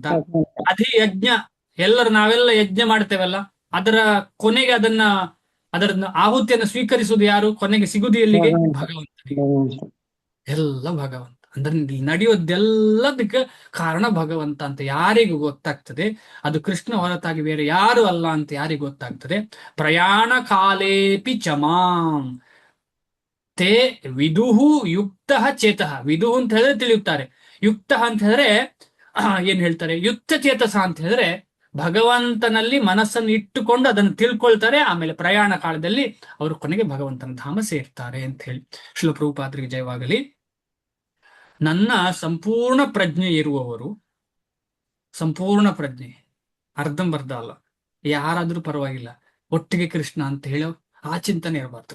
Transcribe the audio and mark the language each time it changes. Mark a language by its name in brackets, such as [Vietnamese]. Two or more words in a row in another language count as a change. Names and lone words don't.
[Kannada] ಅಧಿಯಜ್ಞ, ನಾವೆಲ್ಲ ಯಜ್ಞ ಮಾಡ್ತೇವಲ್ಲ, ಅದರ ಕೊನೆಗೆ ಅದರ ಆಹುತಿಯನ್ನು ಸ್ವೀಕರಿಸುವುದು ಯಾರು? ಕೊನೆಗೆ ಸಿಗುದು ಎಲ್ಲಿಗೆ? ಭಗವಂತನಿಗೆ. ಎಲ್ಲ ಭಗವಂತ. ಅಂದ್ರೆ ಇಲ್ಲಿ ನಡೆಯೋದೆಲ್ಲದಕ್ಕೆ ಕಾರಣ ಭಗವಂತ ಅಂತ ಯಾರಿಗೂ ಗೊತ್ತಾಗ್ತದೆ, ಅದು ಕೃಷ್ಣ ಹೊರತಾಗಿ ಬೇರೆ ಯಾರು ಅಲ್ಲ ಅಂತ ಯಾರಿಗೂ ಗೊತ್ತಾಗ್ತದೆ. [Sanskrit] ಪ್ರಯಾಣ ಕಾಲೇಪಿ ಚಮಾಂ ತೇ ವಿದುಹು ಯುಕ್ತ ಚೇತಃ. [Kannada] ವಿದುಹು ಅಂತ ಹೇಳಿದ್ರೆ ತಿಳಿಯುತ್ತಾರೆ, ಯುಕ್ತ ಅಂತ ಹೇಳಿದ್ರೆ ಏನ್ ಹೇಳ್ತಾರೆ? ಯುಕ್ತ ಚೇತಸ ಅಂತ ಹೇಳಿದ್ರೆ ಭಗವಂತನಲ್ಲಿ ಮನಸ್ಸನ್ನು ಇಟ್ಟುಕೊಂಡು ಅದನ್ನು ತಿಳ್ಕೊಳ್ತಾರೆ. ಆಮೇಲೆ ಪ್ರಯಾಣ ಕಾಲದಲ್ಲಿ ಅವರು ಕೊನೆಗೆ ಭಗವಂತನ ಧಾಮ ಸೇರ್ತಾರೆ ಅಂತ ಹೇಳಿ. ಶ್ರೀಲ ಪ್ರಭುಪಾದರಿಗೆ ಜಯವಾಗಲಿ. ನನ್ನ ಸಂಪೂರ್ಣ ಪ್ರಜ್ಞೆ ಇರುವವರು, ಸಂಪೂರ್ಣ ಪ್ರಜ್ಞೆ, ಅರ್ಧಂಬರ್ಧ ಅಲ್ಲ, ಯಾರಾದ್ರೂ ಪರವಾಗಿಲ್ಲ, ಒಟ್ಟಿಗೆ ಕೃಷ್ಣ ಅಂತ ಹೇಳೋ ಆ ಚಿಂತನೆ ಇರಬಾರ್ದು.